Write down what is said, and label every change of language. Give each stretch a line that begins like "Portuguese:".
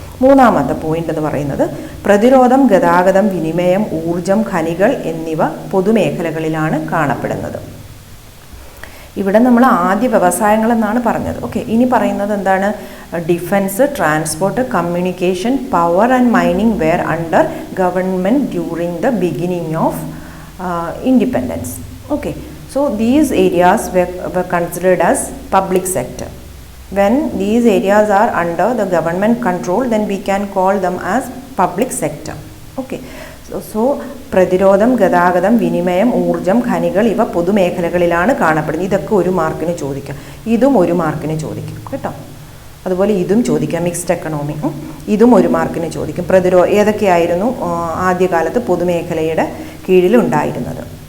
Malayalam: മൂന്നാമത്തെ പോയിന്റ് എന്ന് പറയുന്നത് പ്രതിരോധം, ഗതാഗതം, വിനിമയം, ഊർജം, ഖനികൾ എന്നിവ പൊതുമേഖലകളിലാണ് കാണപ്പെടുന്നത്. ഇവിടെ നമ്മൾ ആദ്യ വ്യവസായങ്ങളെന്നാണ് പറഞ്ഞത്. ഓക്കെ, ഇനി പറയുന്നത് എന്താണ്?
English: Defence, transport, communication, power and mining were under government during the beginning of independence. Okay, so these areas were considered as public sector. When these areas are under the government control, then we can call them as public sector.
Malayalam: Okay, so പ്രതിരോധം, ഗതാഗതം, വിനിമയം, ഊർജം, ഖനികൾ ഇവ പൊതുമേഖലകളിലാണ് കാണപ്പെടുന്നത്. ഇതൊക്കെ ഒരു മാർക്കിന് ചോദിക്കാം. ഇതും ഒരു മാർക്കിന് ചോദിക്കും കേട്ടോ. അതുപോലെ ഇതും ചോദിക്കാം. മിക്സ്ഡ് എക്കണോമി ഇതും ഒരു മാർക്കിന് ചോദിക്കും. ഏതൊക്കെയായിരുന്നു ആദ്യകാലത്ത് പൊതുമേഖലയുടെ കീഴിലുണ്ടായിരുന്നത്?